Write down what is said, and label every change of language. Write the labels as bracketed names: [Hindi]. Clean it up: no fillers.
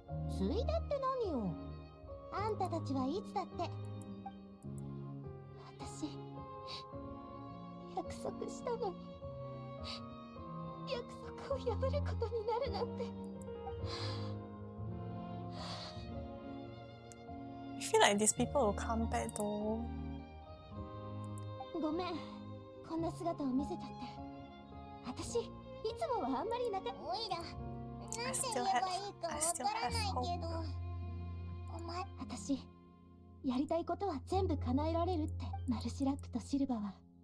[Japanese] ついでって何よ。あんたたちはいつだって。私約束したのに約束を破ることになるなんて。 [English] I feel like these people will come back though. [Japanese] ごめん、こんな姿を見せちゃって。私いつもはあんまり仲。おいらなんて言えばいいかわからないけど。私やりたいことは全部叶えられるって。マルシラックとシルバは